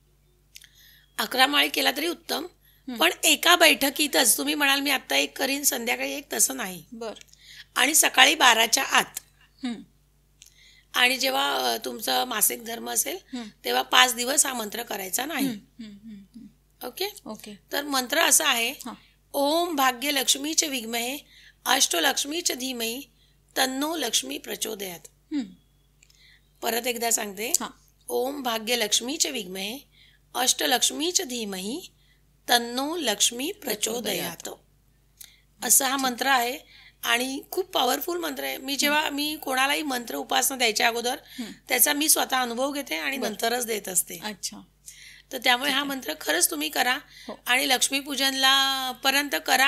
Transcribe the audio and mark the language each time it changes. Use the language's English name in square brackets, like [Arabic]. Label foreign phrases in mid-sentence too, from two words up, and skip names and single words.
[Marathi] 11 माळी केला तरी उत्तम, पण एका बैठकीतच. तुम्ही म्हणाल मी आता एक करीन संध्याकाळी एक, तसं नाही. आणि सकाळी 12च्या आत. आणि जेव्हा तुमचा मासिक धर्म असेल तेव्हा 5 दिवस हा मंत्र करायचा नाही. ओके. तर मंत्र असा आहे, [Sanskrit] ओम भाग्यलक्ष्मीच विद्महे अष्टलक्ष्मीच धीमहि तन्नो लक्ष्मी प्रचोदयात. [Marathi] परत एकदा सांगते, [Sanskrit] ओम भाग्यलक्ष्मीच विद्महे अष्टलक्ष्मीच धीमहि तन्नो लक्ष्मी प्रचोदयात. [Marathi] असा हा मंत्र आहे आणि खूप पॉवरफुल मंत्र आहे. जेव्हा मी कोणालाही मंत्र उपासना द्यायच्या अगोदर त्याचा मी स्वतः अनुभव घेते आणि नंतरच देत असते. तर त्यामुळे हा मंत्र खरंच तुम्ही करा आणि लक्ष्मीपूजनला पर्यंत करा.